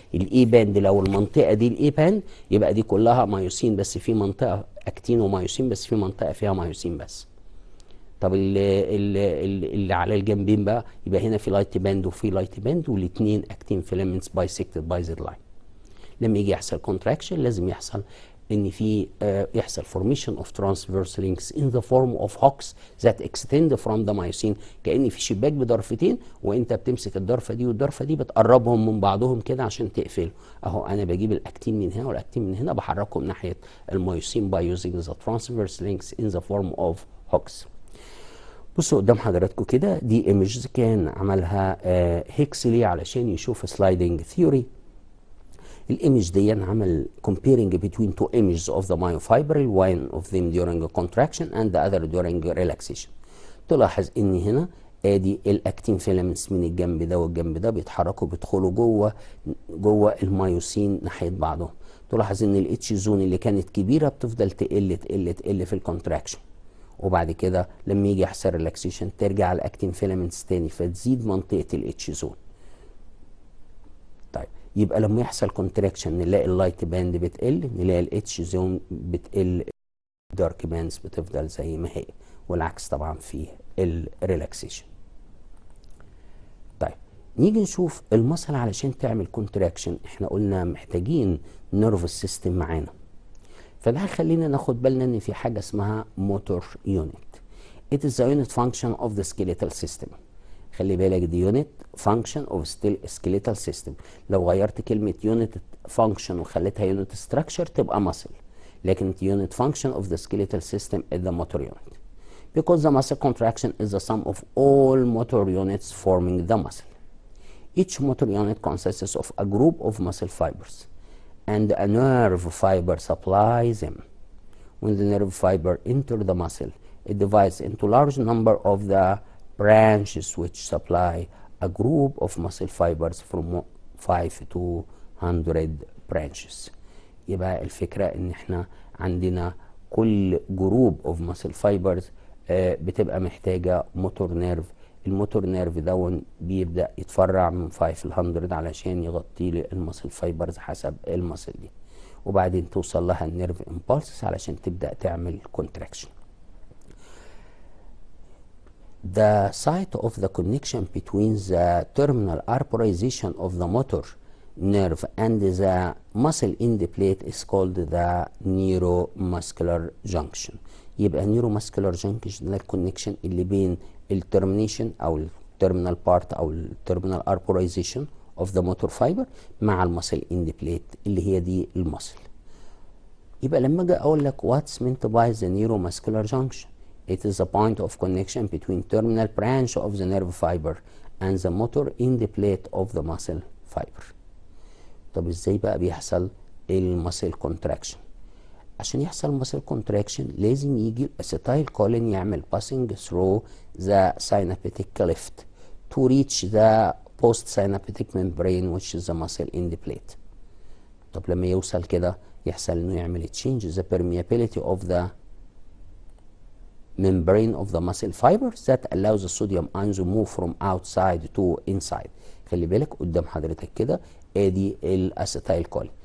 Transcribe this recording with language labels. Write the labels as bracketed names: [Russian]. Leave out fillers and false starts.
[Arabic] الاي باند لو المنطقه دي الاي باند يبقى دي كلها مايوسين، بس في منطقه اكتين ومايوسين بس في منطقه فيها مايوسين بس. طب اللي على الجنبين بقى يبقى هنا في لايت باند وفي لايت باند، والاثنين اكتين فيلامنتس بايسكتد باي زد لاين. [English] لما يجي يحصل كونتراكشن لازم يحصل ان في يحصل formation of transverse links in the form of hooks that extend from the myosin. [Arabic] كأن في شباك بضرفتين وانت بتمسك الضرفه دي والضرفه دي بتقربهم من بعضهم كده عشان تقفل. اهو انا بجيب الاكتين من هنا والاكتين من هنا بحركهم ناحيه الميوسين by using the transverse links in the form of hooks. بصوا قدام حضراتكم كده دي ايمجز كان عملها هيكسلي علشان يشوف سلايدنج ثيوري. [English] الايمج دي عمل comparing between two images of the myofibril, one of them during a contraction and the other during relaxation. [Arabic] تلاحظ ان هنا ادي الاكتين فيلامنتس من الجنب ده والجنب ده بيتحركوا بيدخلوا جوه المايوسين ناحيه بعضهم. تلاحظ ان الاتش زون اللي كانت كبيره بتفضل تقل في الكونتراكشن، وبعد كده لما يجي يحصل ريلاكسيشن ترجع الاكتين فيلامنتس تاني فتزيد منطقه الاتش زون. طيب يبقى لما يحصل كونتراكشن نلاقي اللايت باند بتقل، نلاقي الاتش زون بتقل، الدارك باندز بتفضل زي ما هي، والعكس طبعا في الريلاكسيشن. طيب نيجي نشوف المصل علشان تعمل كونتراكشن احنا قلنا محتاجين نيرفس سيستم معانا، فده خلينا ناخد بالنا ان في حاجه اسمها موتور يونت. It is the unit function of the skeletal system. [English] خلي بالك دي unit function of skeletal system. لو غيرت كلمة unit function وخليتها unit structure تبقى muscle، لكن unit function of the skeletal system is the motor unit. Because the muscle contraction is the sum of all motor units forming the muscle. Each motor unit consists of a group of muscle fibers and a nerve fiber supplies them. When the nerve fiber enter the muscle, it divides into large number of the branches which supply a group of muscle fibers from 5 to 100 branches. [Arabic] يبقى الفكرة ان احنا عندنا كل جروب of muscle fibers بتبقى محتاجة موتور نيرف. الموتور نيرف دون بيبدأ يتفرع من 5 ل 100 علشان يغطي لي المسل فايبرز حسب المسل دي، وبعدين توصل لها النيرف امبولسز علشان تبدأ تعمل كونتراكشن. [English] The site of the connection between the terminal arborization of the motor nerve and the muscle end plate is called the neuromuscular junction. [Arabic] يبقى neuromuscular junction ده الكونكشن اللي بين الترمينيشن او التيرمينال بارت او التيرمينال arborization of the motor fiber مع المسل end plate اللي هي دي المسل. [English] يبقى لما اجي اقول لك what's meant by the neuromuscular junction, it is a point of connection between terminal branch of the nerve fiber and the motor end plate of the muscle fiber. طب ازاي بقى بيحصل المسل كونتراكشن؟ عشان يحصل مسل كونتراكشن لازم يجي الاسيتايل كولين يعمل passing through the synaptic cleft to reach the post-synaptic membrane which is the muscle end plate. طب لما يوصل كده يحصل انه يعمل change the permeability of the membrane of the muscle fibers that allows the sodium ions to move from outside to inside. [Arabic] خلي بالك قدام حضرتك كده ادي الاسيتايل كولين.